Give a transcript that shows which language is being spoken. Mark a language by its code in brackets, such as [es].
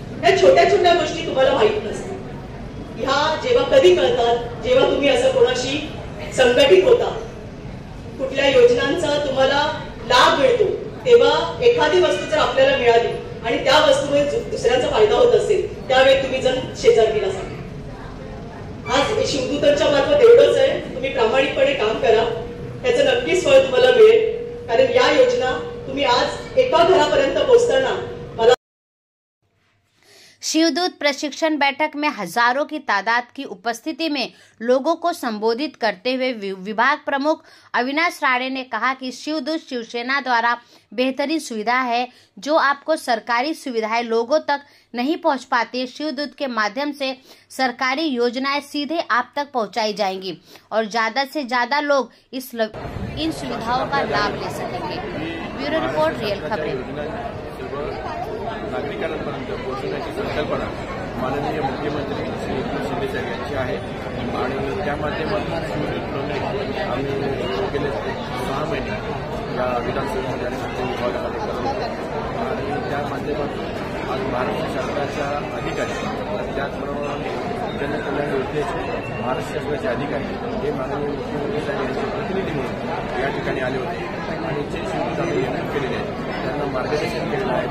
[mr] त्या छोट्या छोट्या गोष्टी तुम्हाला माहित नसतात. ह्या जेव्हा कधी कळतात, जेव्हा तुम्ही असं कोणाशी संघटित होता, कुठल्या योजनांचा तुम्हाला लाभ मिळतो, तेव्हा एखादी वस्तू जर आपल्याला मिळाली आणि त्या वस्तूमुळे दुसऱ्यांचा फायदा होत असेल, त्यावेळी तुम्ही जण शेजारकीला सांगा. आज शिवदूतांच्या मार्फत एवढंच आहे, तुम्ही प्रामाणिकपणे काम करा, त्याचं नक्कीच फळ तुम्हाला मिळेल. कारण या योजना तुम्ही आज एका घरापर्यंत पोहोचताना मला [hi] शिवदूत प्रशिक्षण बैठक में हजारों की तादाद की उपस्थिति में लोगों को संबोधित करते हुए विभाग प्रमुख अविनाश राणे ने कहा कि शिवदूत शिवसेना द्वारा बेहतरीन सुविधा है. जो आपको सरकारी सुविधाएं लोगों तक नहीं पहुंच पाती, शिवदूत के माध्यम से सरकारी योजनाएं सीधे आप तक पहुंचाई जाएंगी और ज्यादा से ज्यादा लोग इन सुविधाओं का लाभ ले सकेंगे. ब्यूरो रिपोर्ट, रियल खबरें. [mr] नागरिकांपर्यंत पोहोचवण्याची संकल्पना माननीय मुख्यमंत्री श्री एकनाथ शिंदे साहेब यांची आहे आणि त्या माध्यमातून शिवदूत आम्ही गेले 6 महिने या विधानसभेमध्ये आणि संसदीय विभागामध्ये करतो आणि त्या माध्यमातून आज महाराष्ट्र शासनाच्या अधिकारी, त्याचप्रमाणे जनकल्याण योजनेचे महाराष्ट्र शासनाचे अधिकारी हे माननीय मुख्यमंत्री साहेब यांचे प्रतिनिधी म्हणून या ठिकाणी आले होते आणि जे शिवदूत आम्ही नेमणूक केलेले आहेत त्यांना मार्गदर्शन केलेलं आहे.